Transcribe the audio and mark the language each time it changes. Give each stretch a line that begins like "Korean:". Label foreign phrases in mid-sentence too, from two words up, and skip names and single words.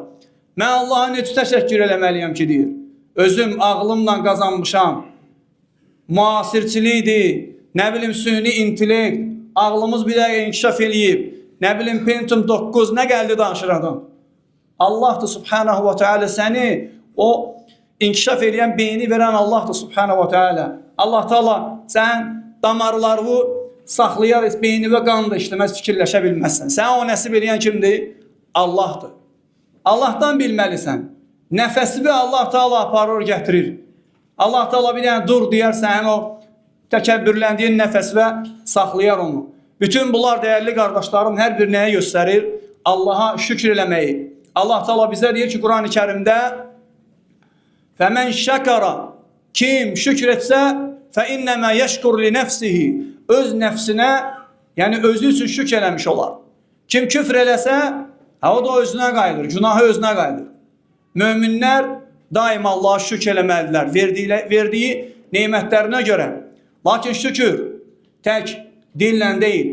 Azerbaijani: Mən Allaha necə təşəkkür eləməliyəm ki, deyir. Özüm ağlımla qazanmışam. Müasirçilikdir, nə bilim süni intellekt, ağlımız bir dəqiqə inkişaf eləyib, nə bilim Pentium 9, nə gəldi danışır adam. Allah da
Arabic: سبحانه وتعالى
Azerbaijani: səni, o inkişaf eləyən beyni verən Allah da
Arabic: سبحانه وتعالى.
Azerbaijani: Allah ta'ala sən damarlarını saxlayar, beyni və qanı da işləməz, fikirləşə bilməzsən. Sən o nəsib eləyən kimdir? Allahdır. Allahdan bilməlisən. Nəfəsini Allah ta'ala aparır, gətirir. Allah ta'ala bir dənə dur deyərsən, o təkəbbürləndiyin nəfəs və saxlayar onu. Bütün bunlar dəyərli qardaşlarım hər bir nəyə göstərir? Allaha şükür eləməyi. Allah ta'ala bizə deyir ki, Quran-ı Kərimdə
Arabic: فَمَنْ شَكَرَ
Azerbaijani: kim şükür etsə
Arabic: فَاِنَّمَا يَشْكُرْ لِنَفْسِهِ
Azerbaijani: öz nəfsinə, yəni özü üçün şükür eləmiş olar. Kim küfr eləsə, o da özünə qayıdır, günahı özünə qayıdır. Möminlər daima Allah'a şükür eləməlidirlər, verdiyi neymətlərinə görə. Lakin şükür tək dillə deyil.